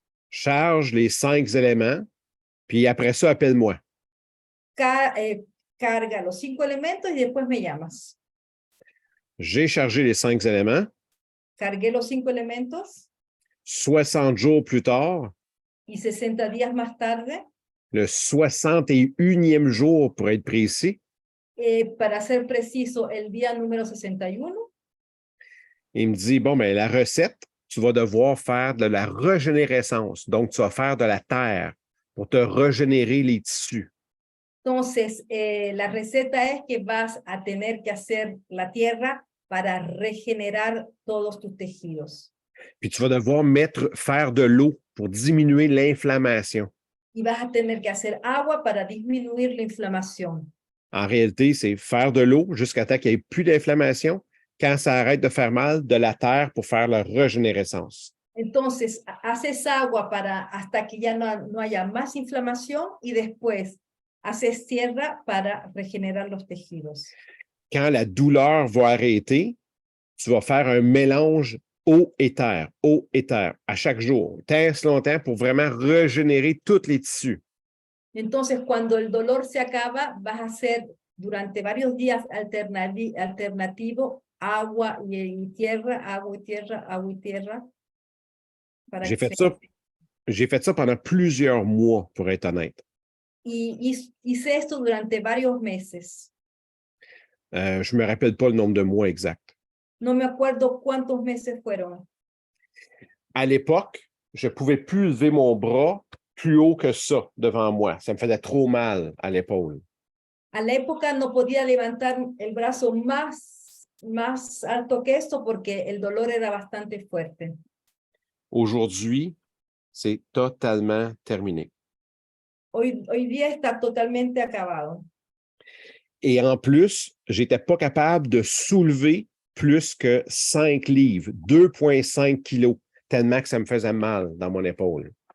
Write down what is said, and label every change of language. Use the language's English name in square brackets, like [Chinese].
[French] Charge les 5 éléments, puis après ça, appelle-moi. [Spanish] Carga los 5 elementos y después me llamas. [French] J'ai chargé les 5 éléments. [Spanish] Cargué los 5 elementos. [French] 60 jours plus tard. [Spanish] Y 60 días más tarde. [French] Le 61e jour, pour être précis. [Spanish] Para ser preciso, el día número 61. [French] Il me dit, bon, ben, la recette, tu vas devoir faire de la régénérescence. Donc, tu vas faire de la terre pour te régénérer les tissus. [Spanish] Entonces, la receta es que vas a tener que hacer la tierra para regenerar todos tus tejidos. [French] Puis tu vas devoir faire de l'eau pour diminuer l'inflammation. [Spanish] Y vas a tener que hacer agua para disminuir la inflamación. [French] En réalité, c'est faire de l'eau jusqu'à temps qu'il n'y ait plus d'inflammation. Quand ça arrête de faire mal, de la terre pour faire la régénérescence. [Spanish] Entonces, haces agua hasta que ya no haya más inflamación y después haces tierra para regenerar los tejidos. [French] Quand la douleur va arrêter, tu vas faire un mélange eau et terre à chaque jour. Tant longtemps pour vraiment régénérer tous les tissus. [Spanish] Entonces, cuando el dolor se acaba, vas a hacer durante varios días alternativo agua y tierra, agua y tierra, agua y tierra. [French] J'ai fait ça pendant plusieurs mois, pour être honnête. [Spanish] Y hice esto durante varios meses. [French] Je ne me rappelle pas le nombre de mois exact. [Spanish] No me acuerdo cuántos meses fueron. [French] À l'époque, je ne pouvais plus lever mon bras plus haut que ça devant moi. Ça me faisait trop mal à l'épaule. [Spanish] A la época no podía levantar el brazo más alto que esto porque el dolor era bastante fuerte. [French] Aujourd'hui, c'est totalement terminé. [Spanish] Hoy día está totalmente acabado. [French] Et en plus, je n'étais pas capable de soulever plus que 5 livres, 2,5 kilos, tellement que ça me faisait mal dans mon épaule.